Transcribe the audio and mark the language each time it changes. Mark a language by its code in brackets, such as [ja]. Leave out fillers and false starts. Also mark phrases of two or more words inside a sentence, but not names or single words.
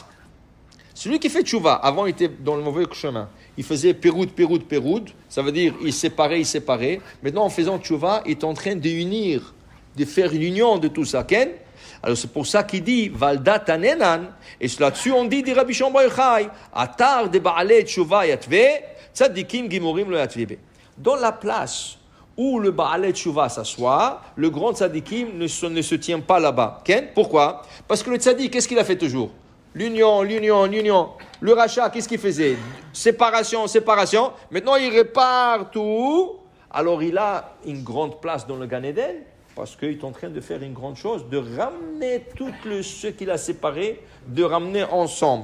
[fr] Celui qui fait tchouva, avant il était dans le mauvais chemin, il faisait péroud, ça veut dire il séparait. Maintenant en faisant tchouva, il est en train de faire une union de tout ça. Alors c'est pour ça qu'il dit [arc] ולדא תנינן, [fr] et là-dessus on dit Rabbi Shimon bar Yochai, [arc] אתר דבעלי תשובה יתבי צדיקים גמורים לא יתבי ביה. [fr] Dans la place où le [he] בעלי תשובה [fr] s'assoit, le grand tzadikim ne se tient pas là-bas. Pourquoi? Parce que le tzadik, qu'est-ce qu'il a fait toujours? L'union. Le rachat, qu'est-ce qu'il faisait? Séparation. Maintenant, il répare tout. Alors, il a une grande place dans le Gan Eden, parce qu'il est en train de faire une grande chose, de ramener tout ce qu'il a séparé, de ramener ensemble.